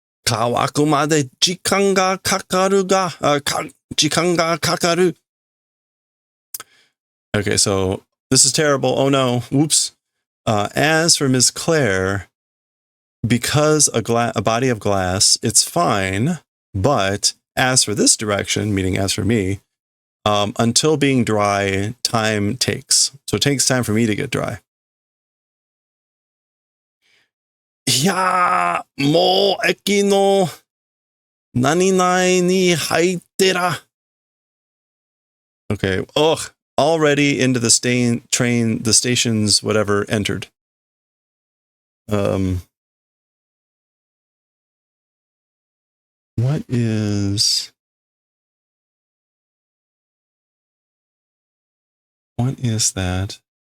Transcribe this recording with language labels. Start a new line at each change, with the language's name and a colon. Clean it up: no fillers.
Japanese: 乾くまで時間がかかるが、時間がかかる.
English: Okay, so this is terrible. Oh no, whoops. As for Miss Claire, because a body of glass, it's fine. But as for this direction, meaning as for me, until being dry, time takes. So it takes time for me to get dry.
Japanese: いやー、もう駅の何々に入ってら.
English: Okay, ugh, already into the train, the stations, whatever, entered. What is that?